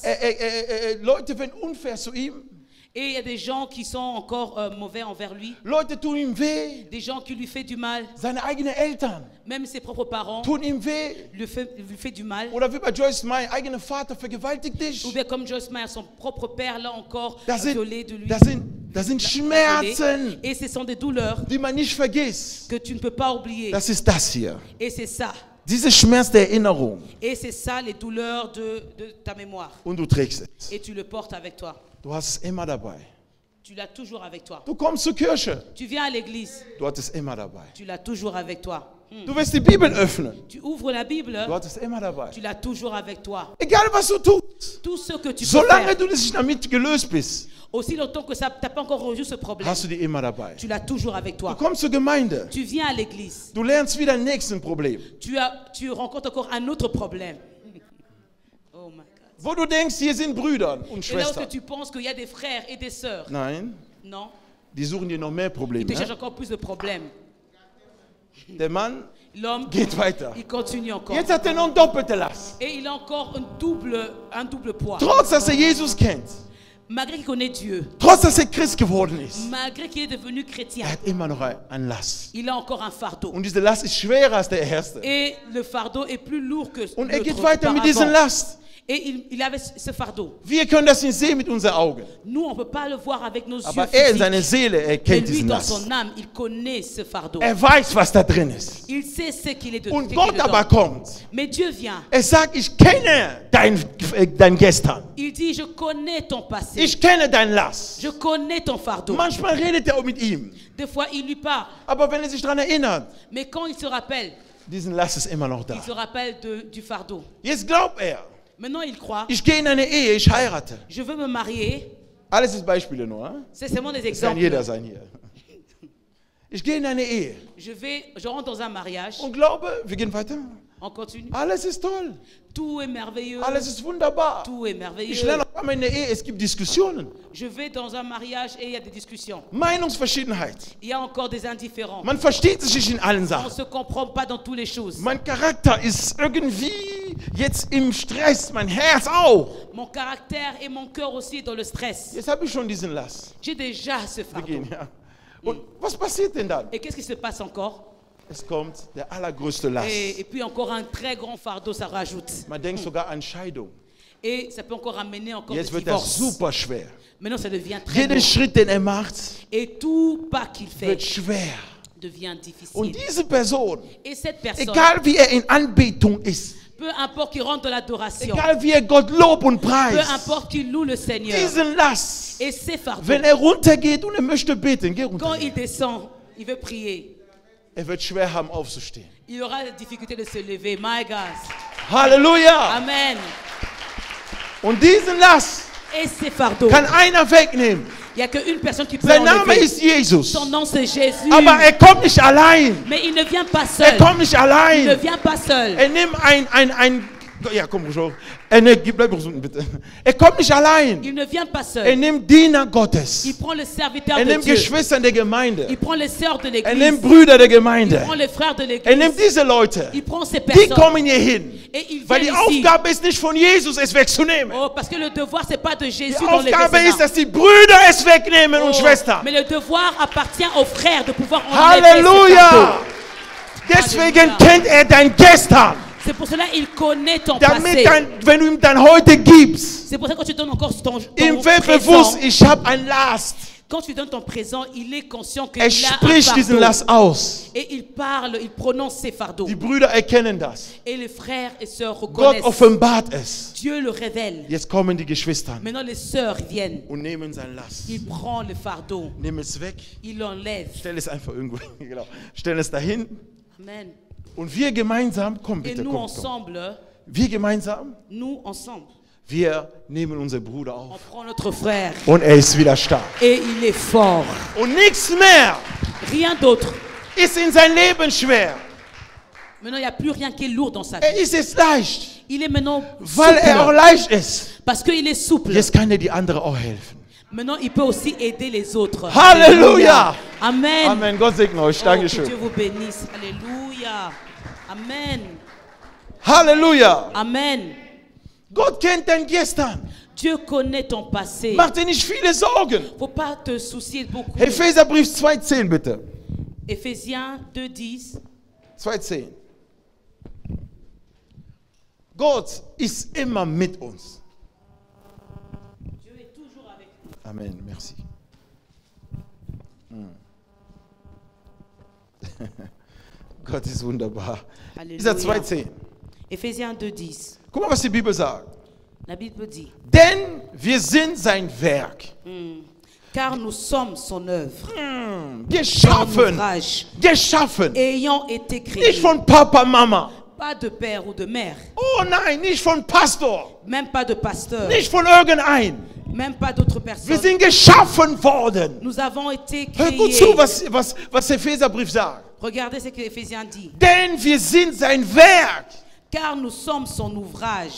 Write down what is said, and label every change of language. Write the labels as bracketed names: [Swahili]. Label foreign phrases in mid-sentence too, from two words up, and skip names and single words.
[German] Leute werden unfair zu ihm. [French] Et il y a des gens qui sont encore mauvais envers lui. [German] Leute tun ihm weh. [French] Des gens qui lui font du mal. [German] Seine eigenen Eltern [French] Même ses propres parents [German] tun ihm weh. [French] lui fait du mal. [German] Oder wie bei Joyce Meyer, eigener Vater vergewaltigt dich. [French] Ou bien comme Joyce Meyer, son propre père l'a encore [German] Das sind, [French] violé de lui. [German] das sind Schmerzen, [French] Et ce sont des douleurs [German] die man nicht vergisst. [French] que tu ne peux pas oublier. [German] Das ist das hier. [French] Et c'est ça. [German] Diese Schmerz der Erinnerung. [French] Et c'est ça les douleurs de ta mémoire. [German] Und du trägst es. [French] Et tu le portes avec toi. [German] Du hast es immer dabei. [French] Tu l'as toujours avec toi. [German] Du kommst zur Kirche. [French] Tu viens à l'église. [German] Du hast es immer dabei. [French] Tu l'as toujours avec toi. [German] Du wirst die Bibel öffnen. [French] Tu ouvres la Bible. [German] Du hast es immer dabei. [French] Tu l'as toujours avec toi. [German] Egal was du tust. [French] Tout ce que tu peux [German] Solange [French] faire. [German] du nicht damit gelöst bist, [French] Aussi longtemps que ça t'as pas encore résolu ce problème. [German] hast du die immer dabei. [French] Tu l'as toujours avec [German] Du [French] toi. [German] kommst zur Gemeinde. [French] Tu viens à l'église. [German] Du lernst wieder ein nächsten Problem. [French] Tu rencontres encore un autre problème. [English] Oh my God. [German] Wo du denkst, hier sind Brüder und [French] Et là où [German] Schwestern. [French] tu penses qu'il y a des frères et des sœurs. [German] Nein, [French] Non. [German] die suchen dir noch mehr [French] Ils [German] Probleme. [French] te cherchent encore plus de problèmes. [German] Der Mann [French] L'homme, [German] geht weiter. [French] il continue encore. [German] Jetzt hat er noch eine doppelte Last. [French] Et il a encore un double poids. [German] Trotz, dass er Jesus kennt. [French] Malgré qu'il connaît Dieu. [German] Trotz, dass er Christ geworden ist. [French] Malgré qu'il est devenu chrétien. [German] Er hat immer noch eine Last. [French] Il a encore un fardeau. [German] Und diese Last ist schwerer als der erste. [French] Et le fardeau est plus lourd que [German] Und er [French] l'autre [German] geht weiter mit dieser [French] auparavant. [German] Last. [French] Et il avait ce fardeau. [German] Wir können das nicht sehen mit unseren Augen. [French] Nous, on ne peut pas le voir avec nos [German] Aber [French] yeux [German] er in seiner [French] physiques. [German] Seele [French] Mais [German] erkennt [French] lui, [German] diesen [French] dans [German] Last. [French] son âme, il connaît ce fardeau. [German] Er weiß, was da drin ist. [French] Il sait ce qu'il est, [German] Und [French] ce qu'il est [German] Gott [French] dedans. [German] aber kommt. [French] Mais Dieu vient. [German] Er sagt, ich kenne dein Gestern. [French] Il dit, je connais ton passé. [German] Ich kenne dein Last. [French] Je connais ton fardeau. [German] Manchmal redet er auch mit ihm. [French] Des fois, il lui parle. [German] Aber wenn er sich daran erinnert, [French] Mais quand il se rappelle, [German] diesen Last ist immer noch da. [French] il se rappelle du fardeau. [German] Jetzt glaubt er, [French] Maintenant, il croit, [German] ich gehe in eine Ehe, ich heirate. [French] je veux me marier. [German] Alles ist Beispiele nur. [French] Hein? C'est seulement des [German] Das kann jeder [French] exemples. [German] sein hier. Ich gehe in eine Ehe [French] Je rentre dans un mariage. [German] und glaube, wir gehen weiter. [French] On continue. [German] Alles ist toll. [French] Tout est merveilleux. [German] Alles ist wunderbar. [French] Tout est [German] Ich [French] merveilleux. [German] lerne auf einmal in der Ehe, es gibt Diskussionen. [French] Je vais dans un mariage et il y a des discussions. [German] Meinungsverschiedenheit. [French] Il y a encore des indifférents. [German] Man versteht sich nicht in allen [French] On ne [German] Sachen. [French] se comprend pas dans toutes les choses. [German] Mein Charakter ist irgendwie jetzt im Stress, mein Herz auch. [French] Mon caractère et mon cœur aussi dans le stress. [German] Jetzt habe ich schon diesen Last. [French] J'ai déjà ce fardeau. [German] Begehen, ja. Und was passiert denn dann? [French] Et qu'est-ce qui se passe encore? [German] Es kommt der allergrößte Last. [French] Et puis encore un très grand fardeau, ça rajoute. [German] Man denkt sogar an Scheidung. [French] Et ça peut encore amener encore des [German] Jetzt wird das [French] divorces. [German] super schwer. [French] Maintenant, ça devient très [German] Jeder [French] lourd. [German] Schritt, den er macht, [French] Et tout pas qu'il [German] wird [French] fait [German] schwer. [French] devient [German] Und [French] difficile. [German] diese Person, [French] Et cette personne, [German] egal wie er in Anbetung ist, [French] peu importe qu'il rentre dans l'adoration, [German] egal wie er Gott lobt und [French] peu [German] preist, [French] importe qu'il loue le Seigneur, [German] diesen Last, [French] et ses fardeaux, [German] wenn er runtergeht und er möchte beten, geh runter. [French] quand il descend, il veut prier, [German] Er wird schwer haben, aufzustehen. [French] il aura la difficulté de se lever. [English] My God. [German] Halleluja! Amen. Und diesen Last [French] Et ses fardeaux, [German] kann einer wegnehmen. [French] il n'y a qu'une personne qui peut [German] Sein Name [French] enlever. [German] ist Jesus. [French] Son nom c'est Jésus. [German] Aber er kommt nicht allein. [French] Mais il ne vient pas [German] Er [French] seul. [German] kommt nicht [French] Il ne [German] allein. [French] vient pas seul. [German] Er nimmt ja, komm schon. Bleib unten bitte. Er kommt nicht allein. [French] Il ne vient pas [German] Er [French] seul. [German] nimmt Diener Gottes. [French] Il prend le serviteur [German] Er [French] de [German] nimmt [French] Dieu. [German] Geschwister der Gemeinde. [French] Il prend les sœurs de [German] Er nimmt [French] l'église. [German] Brüder der [French] Il [German] Gemeinde. [French] prend les frères de [German] Er nimmt [French] l'église. [German] diese Leute. [French] Il prend ces [German] Die [French] personnes. [German] kommen hier hin. [French] Et il [German] Weil die [French] vient ici. [German] Aufgabe ist nicht von Jesus, es wegzunehmen. [French] Oh, parce que le devoir, c'est pas de [German] Die [French] Jésus dans les [German] Aufgabe ist, [French] vétérans. [German] dass die Brüder es wegnehmen und Schwestern. [French] Mais le devoir appartient aux frères de pouvoir enlever ce [German] Halleluja! [French] fardeau. [German] Deswegen [French] Halleluja. [German] kennt er dein Gestern. [French] C'est pour cela qu'il connaît ton [German] Damit [French] passé. [German] wenn du ihm dein Heute gibst, [French] C'est pour ça que quand tu donnes encore ton [German] ihm wird [French] présent, [German] bewusst, ich habe ein Last. [French] quand tu donnes ton présent, il est conscient qu'il [German] Er [French] a un [German] spricht diesen [French] fardeau. [German] Last aus. [French] Et il parle, il prononce ses fardeaux. [German] Die Brüder erkennen das. [French] Et les frères et sœurs [German] Gott [French] reconnaissent. [German] offenbart es. [French] Dieu le révèle. [German] Jetzt kommen die Geschwister [French] Maintenant, les sœurs viennent. [German] und nehmen sein Last. [French] Il prend le fardeau. [German] Nimm es weg. Il l'enlève. Stell es einfach irgendwo hin. Genau. Stell es dahin. Amen. Und wir gemeinsam, komm [French] Et [German] bitte, [French] nous [German] komm. [French] ensemble, [German] Wir gemeinsam, wir nehmen unseren Bruder [French] on [German] auf. [French] prend notre frère. [German] Und er ist wieder stark. [French] Et il est fort. [German] Und nichts mehr [French] Rien d'autre. [German] ist in sein Leben schwer. [French] Maintenant, il n'y a plus rien qui est lourd dans sa [German] Er [French] vie. [German] ist jetzt leicht, [French] Il est maintenant [German] weil er auch [French] souple. [German] leicht ist. [French] Parce qu'il est souple. [German] Jetzt kann er die andere auch helfen. [French] Maintenant, il peut aussi aider les autres. [German] Halleluja! Amen. Amen. Gott segne euch. [French] Oh, que [German] Dankeschön. [French] Dieu vous bénisse. Alléluia. Amen. [German] Halleluja! Amen. Gott kennt dein Gestern. [French] Dieu connaît ton passé. [German] Mach dir nicht viele Sorgen. [French] Faut pas te soucier beaucoup. [German] Epheserbrief 2,10 bitte. [French] Éphésiens 2,10. [German] 2,10. Gott ist immer mit uns. [French] Dieu est toujours avec nous. Amen, merci. [German] Gott ist wunderbar. Dieser [French] Alléluia. 2,10. Éphésiens 2,10. [German] Guck mal, was die Bibel sagt. [French] La Bible dit, [German] Denn wir sind sein Werk. [French] car nous sommes son œuvre, son [German] Geschaffen. [French] ouvrage, [German] Geschaffen. [French] ayant été [German] Nicht [French] créés, [German] von Papa, Mama. [French] pas de père ou de mère, [German] Oh nein, nicht von Pastor. [French] même pas de pasteur, [German] Nicht von irgendein. [French] même pas d'autres [German] Wir [French] personnes. [German] sind geschaffen worden. [French] Nous avons été [German] Hör gut zu, [French] créés. [German] was der Epheserbrief sagt. [French] Regardez ce que Éphésiens dit. [German] Denn wir sind sein Werk. [French] Car nous sommes son ouvrage.